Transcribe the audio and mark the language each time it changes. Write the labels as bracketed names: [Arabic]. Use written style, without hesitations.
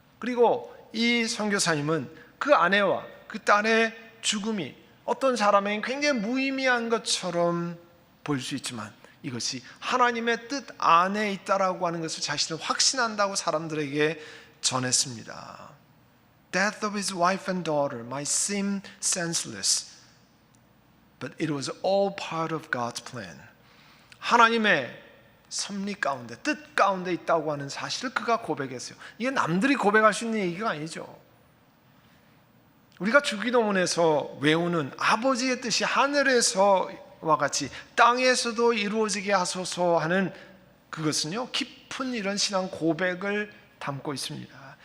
[Korean] 그리고 이 선교사님은 그 아내와 그 딸의 죽음이 어떤 사람에게 굉장히 무의미한 것처럼 보일 수 있지만 이것이 하나님의 뜻 안에 있다라고 하는 것을 자신을 확신한다고 사람들에게 전했습니다. [English] Death of his wife and daughter might seem senseless, but it was all part of God's plan. [Korean] 하나님의 섭리 가운데, 뜻 가운데 있다고 하는 사실을 그가 고백했어요. 이게 남들이 고백할 수 있는 얘기가 아니죠. 우리가 주기도문에서 외우는 아버지의 뜻이 하늘에서와 같이 땅에서도 이루어지게 하소서 하는 그것은요, 깊은 이런 신앙 고백을 담고 있습니다.